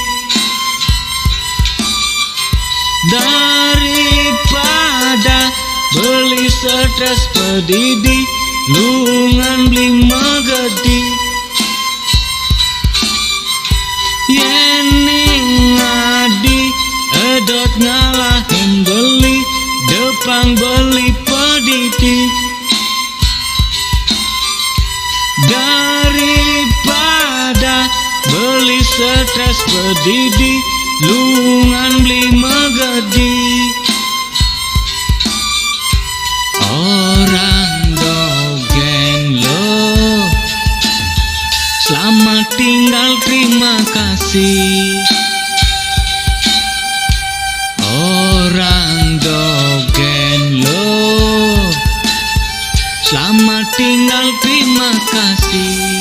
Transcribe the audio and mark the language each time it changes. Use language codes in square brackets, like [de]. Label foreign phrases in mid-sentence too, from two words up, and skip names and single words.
[ban] daripada beli stres pedidi lungan beli megedi yen ning adi edot ngalahin beli depang beli pedidi daripada beli stres pedidi lungan beli megedi orang dogen lo [id] selamat tinggal terima kasih [ban] orang dogen lo [id] selamat tinggal terima kasih